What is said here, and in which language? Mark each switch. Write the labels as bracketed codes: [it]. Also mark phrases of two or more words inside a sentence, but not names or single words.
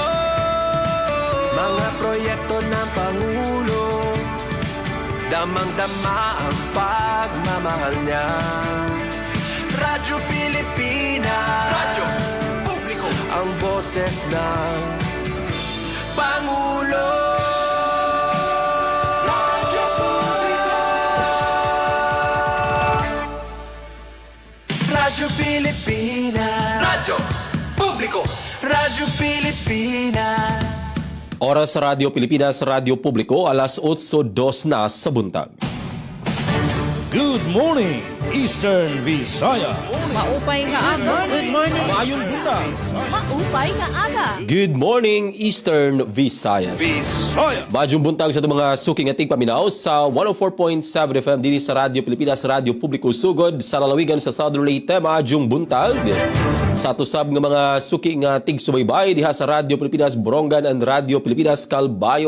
[tl] Mga proyekto ng Pangulo, damang-dama ang pagmamahal niya. Radyo Pilipinas, Radyo Publiko, ang boses ng Pangulo. Radyo Publiko, Radyo Pilipinas, Radyo Publiko, Radyo Pilipinas. [ceb] Oras sa Radyo Pilipinas, Radyo Publiko, alas 8:02 na sa buntag. [en] Good morning, Eastern Visaya. [war] Maupay nga aga. [en] Good morning. [ceb] Maayong buntag. [war] Maupay nga aga. [en] Good morning, Eastern Visayas. Visaya. [ceb] Maayong buntag sa [tl] itong mga suking ating [ceb] paminaw sa 104.7 FM dini sa Radyo Pilipinas, Radyo Publiko Sugod sa lalawigan sa Southern Leyte. Maayong buntag sa tusab ng mga suki nga tig-subaybay diha sa Radyo Pilipinas Borongan and Radyo Pilipinas Calbayog.